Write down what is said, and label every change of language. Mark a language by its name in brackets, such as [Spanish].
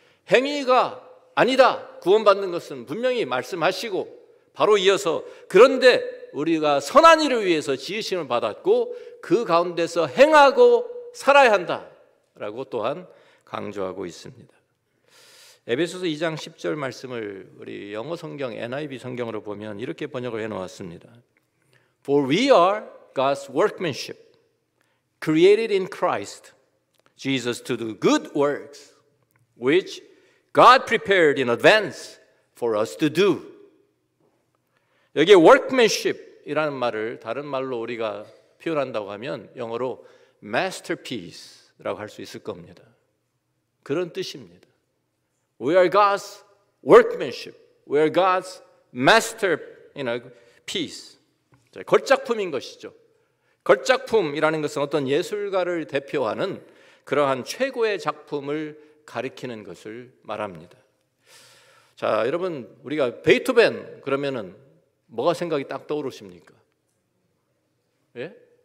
[Korean] 행위가 아니다. 구원받는 것은 분명히 말씀하시고 바로 이어서 그런데 우리가 선한 일을 위해서 지으심을 받았고 그 가운데서 행하고 살아야 한다라고 또한 강조하고 있습니다. 에베소서 2장 10절 말씀을 우리 영어 성경 NIV 성경으로 보면 이렇게 번역을 해놓았습니다. [English] For we are God's workmanship, created in Christ Jesus to do good works, which God prepared in advance for us to do. [Korean] 여기에 workmanship이라는 말을 다른 말로 우리가 표현한다고 하면 영어로 masterpiece라고 할 수 있을 겁니다. 그런 뜻입니다. [English] We are God's workmanship. We are God's masterpiece. [Korean] 걸작품인 것이죠. 걸작품이라는 것은 어떤 예술가를 대표하는 그러한 최고의 작품을 가리키는 것을 말합니다. 자, 여러분 우리가 베토벤 그러면은 뭐가 생각이 딱 떠오르십니까? 예?